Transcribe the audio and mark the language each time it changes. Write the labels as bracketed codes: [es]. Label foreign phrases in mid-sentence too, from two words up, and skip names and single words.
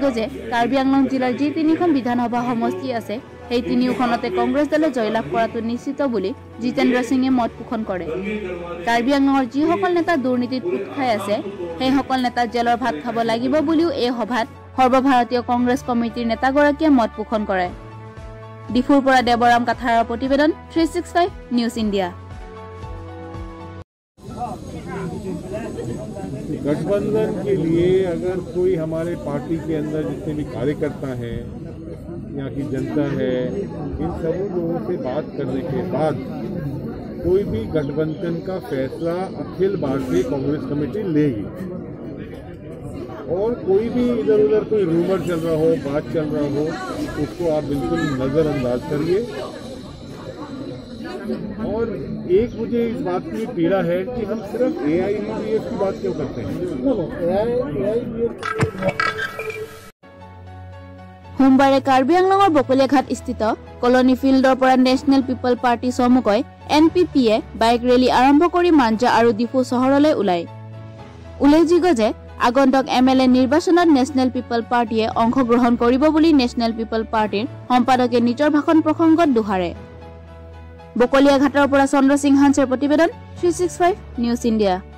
[as] যে কাৰ্বি আংলং জিলাৰ যি তিনিখন বিধানসভা সমষ্টি আছে সেই তিনিওখনতে কংগ্ৰেছ দলে জয়লাভ কৰাটো নিশ্চিত বুলি জিতেন্দ্ৰ সিঙে মত পোষণ কৰে কাৰ্বি আংলঙৰ যিসকল নেতা দুৰ্নীতিত পুত খাই আছে সেইসকল নেতা জেলৰ ভাত খাব লাগিব বুলিও এই সভাত সৰ্বভাৰতীয় কংগ্ৰেছ কমিটিৰ নেতাগৰাকীয়ে মত পোষণ কৰে ডিফুৰ পৰা দেৱৰাম কাথাৰৰ প্ৰতিবেদন 365 নিউজ ইণ্ডিয়া [hi] गठबंधन के लिए अगर कोई हमारे पार्टी के अंदर जितने भी कार्यकर्ता हैं यहाँ की जनता है इन सभी लोगों से बात करने के बाद कोई भी गठबंधन का फैसला अखिल भारतीय कांग्रेस कमेटी लेगी और कोई भी इधर उधर कोई रूमर चल रहा हो बात चल रहा हो उसको आप बिल्कुल नज़रअंदाज करिए और एक मुझे इस बात की पीड़ा है कि हम सिर्फ AIBF की बात क्यों करते हैं [as] সোমবাৰে কাৰ্বি আংলঙৰ বকলিয়াঘাট স্থিত কলনী ফিল্ডৰ পৰা নেশ্যনেল পিপল পাৰ্টি চমুকৈ NPPয়ে [en] bike rally [as] আৰম্ভ কৰি মাঞ্জা আৰু ডিফু চহৰলৈ ওলাই উল্লেখযোগ্য যে আগন্তুক MLA নিৰ্বাচনত নেশ্যনেল পিপল পাৰ্টিয়ে অংশগ্ৰহণ কৰিব বুলি নেশ্যনেল পিপল পাৰ্টিৰ সম্পাদকে নিজৰ ভাষণ প্ৰসংগত দোহাৰে বকলিয়াঘাটৰ পৰা চন্দ্ৰ সিং হান্সৰ প্ৰতিবেদন 365 নিউজ ইণ্ডিয়া